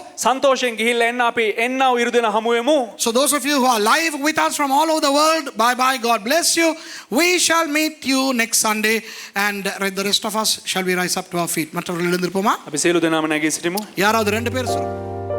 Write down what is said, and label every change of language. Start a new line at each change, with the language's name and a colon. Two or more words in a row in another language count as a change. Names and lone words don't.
Sinhala: සන්තෝෂයෙන් ගිහිල්ලා එන්න අපි එන්නව ඉරුදින හමුවෙමු.
English: So those of you who are live with us from all over the world, bye bye, God bless you. We shall meet you next Sunday, and the rest of us shall we rise up to our feet.
Tamil: மற்றவர்கள் எழுந்திருப்போமா?
Sinhala: අපි සියලු දෙනාම නැගී සිටිමු.
Tamil: யாராவது ரெண்டு பேர் சொல்லுங்க.